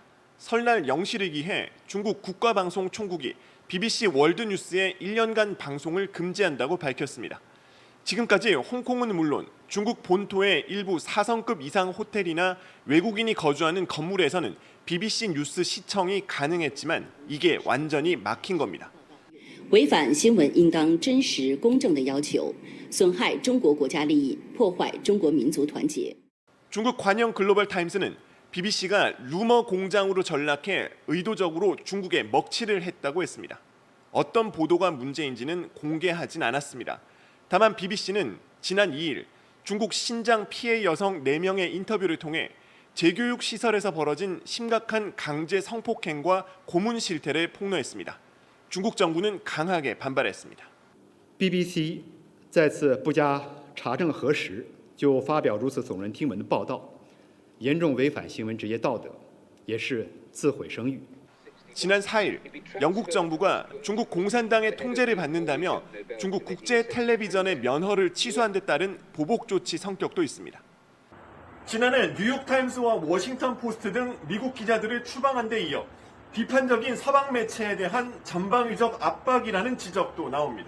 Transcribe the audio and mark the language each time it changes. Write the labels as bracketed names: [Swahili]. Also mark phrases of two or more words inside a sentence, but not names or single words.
[Korean] 설날 0시를 기해 중국 국가방송 총국이 BBC 월드뉴스의 1년간 방송을 금지한다고 밝혔습니다. 지금까지 홍콩은 물론 중국 본토의 일부 4성급 이상 호텔이나 외국인이 거주하는 건물에서는 BBC 뉴스 시청이 가능했지만 이게 완전히 막힌 겁니다. [Chinese] 违反新闻应当真实公正的要求，损害中国国家利益，破坏中国民族团结。 [Korean] 중국 관영 글로벌 타임스는 BBC가 루머 공장으로 전락해 의도적으로 중국에 먹칠을 했다고 했습니다. 어떤 보도가 문제인지는 공개하진 않았습니다. 다만 BBC는 지난 2일 중국 신장 피해 여성 4명의 인터뷰를 통해 재교육 시설에서 벌어진 심각한 강제 성폭행과 고문 실태를 폭로했습니다. 중국 정부는 강하게 반발했습니다. [Chinese] BBC 再次不加查证核实就发表如此耸人听闻的报道，严重违反新闻职业道德，也是自毁声誉。 [Korean] 지난 4일 영국 정부가 중국 공산당의 통제를 받는다며 중국 국제 텔레비전의 면허를 취소한 데 따른 보복 조치 성격도 있습니다. 지난해 뉴욕타임스와 워싱턴 포스트 등 미국 기자들을 추방한 데 이어 비판적인 서방 매체에 대한 전방위적 압박이라는 지적도 나옵니다.